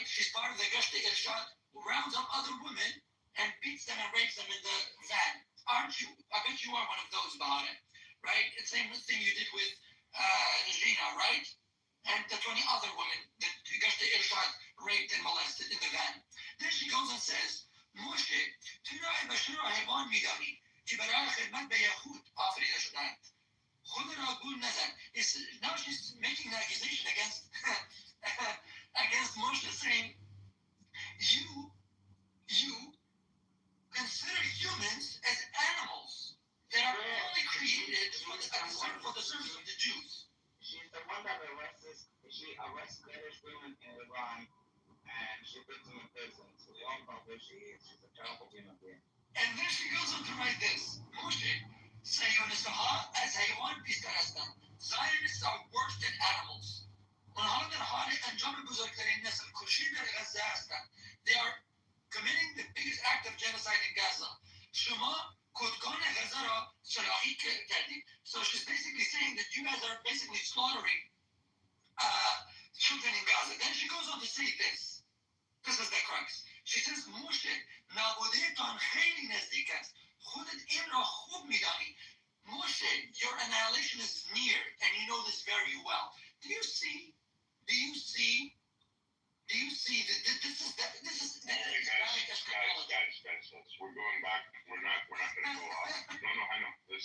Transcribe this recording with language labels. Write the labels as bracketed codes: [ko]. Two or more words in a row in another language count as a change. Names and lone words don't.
[en] She's part of the Gashti Irshad, who rounds up other women and beats them and rapes them in the van. Aren't you? I bet you are one of those, Bahane, right? It's the same thing you did with Gina, right? And the 20 other women that Gashti Irshad raped and molested in the van. Then she goes and says, Moshe, [fa] چرا بشر را حیوان می‌دانی که برای خدمت به یهود آفریده شدند؟ خود را گول نزن. [en] Now she's making an accusation against Moshe, saying, you consider humans as animals that are only created for the service of the Jews. She's the one that arrests British women in Iran and she puts them in prison. So we all know who she is. She's a terrible human being. And then she goes on to write this. [fa] Moshe, صهیونیست‌ها از حیوان بیشتر هستند. [en] Zionists are worse than animals. [fa] اونها در حال انجام بزرگترین نسل کشی در غزه هستند. [en] They are committing the biggest act of genocide in Gaza. [fa] شما کودکان غزه را سلاحی کردید. [en] So she's basically saying that you guys are basically slaughtering children in Gaza. Then she goes on to say this. This is the crux. She says, Moshe, [fa] نابودهتان خیلی نزدیک است. خودت این را خوب میدانی. [en] Moshe, your annihilation is near, and you know this very well. Do you see that this is guys, we're going back. We're not gonna go off. No, I know. Listen.